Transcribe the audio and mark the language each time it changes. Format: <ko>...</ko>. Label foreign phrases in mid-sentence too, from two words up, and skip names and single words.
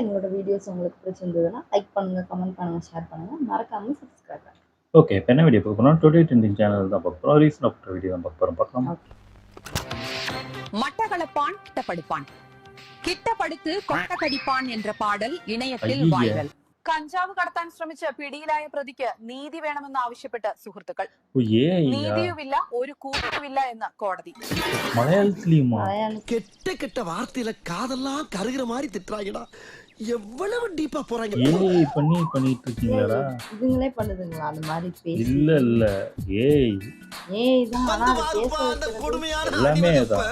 <ta>எங்களோட வீடியோஸ் உங்களுக்கு பிடிச்சிருந்ததுன்னா லைக் பண்ணுங்க, கமெண்ட் பண்ணுங்க, ஷேர் பண்ணுங்க, மறக்காம சப்ஸ்கிரைப் பண்ணுங்க. ஓகே, இப்போ என்ன வீடியோ பார்க்க போறோம்?</ta> <en>today trending channel</en> <ta>தான் பார்க்க போறோம். ரீசன் ஆஃப்டர் வீடியோ தான் பார்க்க போறோம். பார்க்கலாம். மட்டக்களப்பான் கிட்ட படிப்பான், கிட்ட படுத்து கொட்ட கடிப்பான் என்ற பாடൽ</ta> <ml>ഇണയത്തിൽ വൈറൽ. കഞ്ചാവ് കടത്താൻ ശ്രമിച്ച പിടിയിലായ പ്രതിക്ക് നീതി വേണമെന്ന് ആവശ്യപ്പെട്ട് സുഹൃത്തുക്കൾ. നീതിയുമില്ല ഒരു കൂട്ടുമില്ല എന്ന് കോടതി.</ml> <ta>மலையாளத்திலயுமா? கெட்ட கெட்ட வார்த்தையில காதெல்லாம் கருகிற மாதிரி திட்டுறாங்கடா. எவ்வளவு டீப்பா போறாங்க. ஏய் பண்ணிட்டு இருக்கீங்களா? இதுங்களே பண்ணுதுங்களா அந்த மாதிரி பேசி? இல்ல ஏய் தான் ஆனா எல்லாமே தான்.</ta>